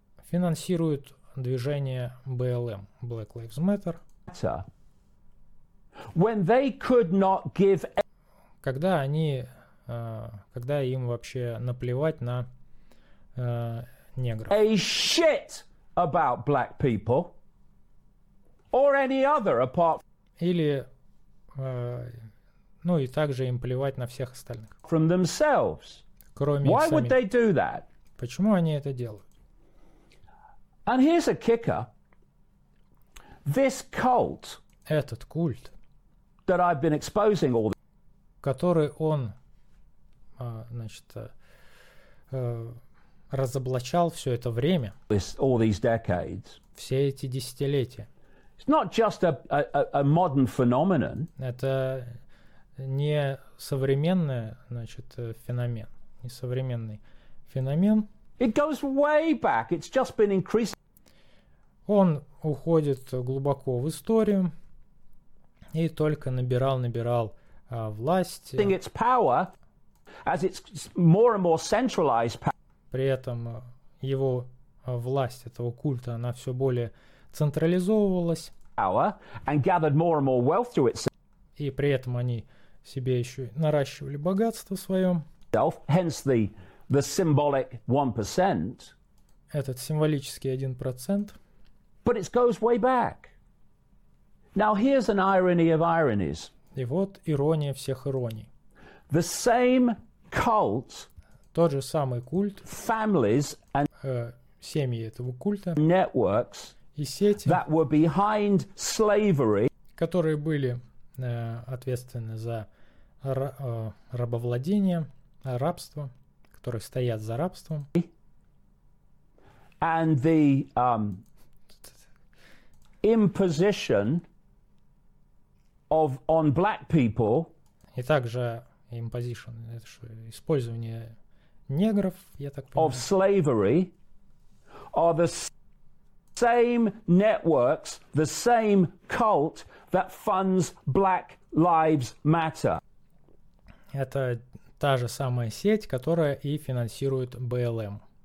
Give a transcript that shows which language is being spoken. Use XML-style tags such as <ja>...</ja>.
<ru>финансируют движение BLM, Black Lives Matter.</ru> <en>When they could not give...</en> <ru>Когда они, когда им вообще наплевать на негров.</ru> <en>A shit about black people or any other apart.</en> <ru>Или, ну и также им плевать на всех остальных.</ru> <en>From themselves.</en> <ru>Кроме</ru> <en>Why would they do that?</en> <ru>Почему они это делают?</ru> <en>And here's a kicker. This cult.</en> <ru>Этот культ.</ru> <en>That I've been exposing all.</en> <ru>Который он, значит, разоблачал все это время.</ru> <en>All these decades.</en> <ru>Все эти десятилетия.</ru> <en>It's not just a modern phenomenon.</en> <ru>Это не современный, значит, феномен. Не современный феномен.</ru> <en>It goes way back. It's just been increasing.</en> <ru>Он уходит глубоко в историю и только набирал власть.</ru> <en>Its power, as it's more and more centralized power.</en> <ru>При этом его власть этого культа она все более централизовывалась.</ru> <en>Power, and gathered more and more wealth to its...</en> <ru>И при этом они себе еще наращивали богатство свое.</ru> <en>Hence the symbolic 1%.</en> <ru>Этот символический 1%.</ru> <en>But it goes way back. Now here's an irony of ironies.</en> <ru>И вот ирония всех ироний.</ru> <en>The same cult,</en> <ru>тот же самый культ,</ru> <en>families and</en> <ru>семьи этого культа,</ru> <en>networks</en> <ru>и сети,</ru> <en>that were behind slavery,</en> <ru>которые были ответственны за рабовладение, рабство, которые стоят за рабством.</ru> <en>And the imposition of on black people.</en> <ru>И также imposition, это что, использование негров, я так понимаю.</ru> <en>Of slavery are the same networks, the same cult that funds Black Lives Matter.</en> <ru>Это та же самая сеть, которая и финансирует BLM.</ru>